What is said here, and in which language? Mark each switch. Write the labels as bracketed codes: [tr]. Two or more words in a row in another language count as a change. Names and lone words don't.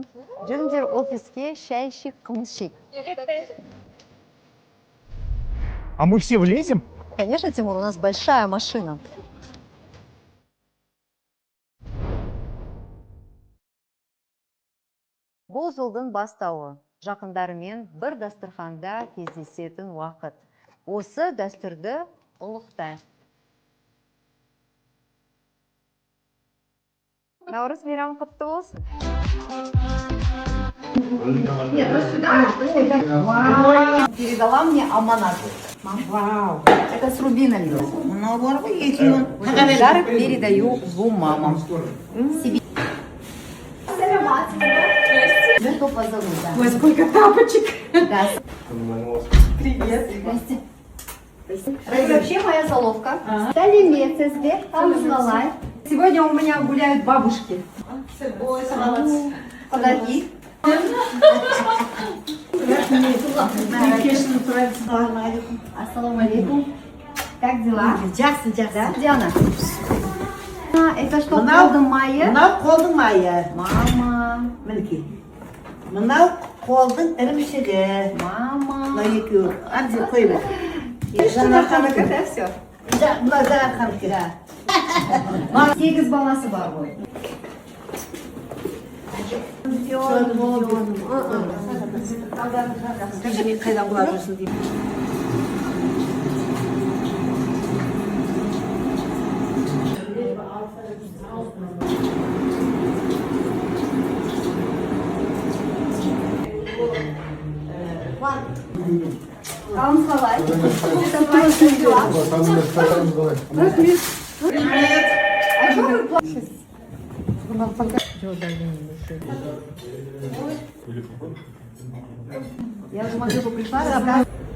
[kk] Жүріңдер офиске шай ішейік, қымыз ішейік. [ru] А мы все влезем? Конечно, Тимур, у нас большая машина. [kk] Бұл жылдың бастауы. Жақындарымен бір дастарханда кездесетін уақыт. Осы дәстүрді ұлықтайық. Наурыз мейрамы құтты болсын. [ru] Нет, ну сюда. Передала мне аманат. Вау. Это с рубинами. Подарок передаю двум мамам. Себе. Кто позовут, да? Ой, сколько тапочек. Да. Привет. Здрасте. Это вообще моя заловка. [kk] Сәлеметсіздер, қалай. [ru] Сегодня у меня гуляют бабушки. Ой, салат. Подарки. [ar] السلام عليكم. [ru] Как дела? Да, Диана? Это что, [kk] колдың майы? Мынау қолдың майы. [ru] Мама, [kk] Мінекей. Мынау қолдың ірімшігі. [ru] мама. [kk] Мынау екеуі. Әбден қой бер. [ru] Жанарханыкі, да, все? [kk] Мынау Жанарханыкі. 8 баласы бар ғой. Қайдан құлап жүрсің деймін. Қалыңыз қалай? [ru] Это твои дела. А что вы плачете? Я уже могу пришла, рассказывать.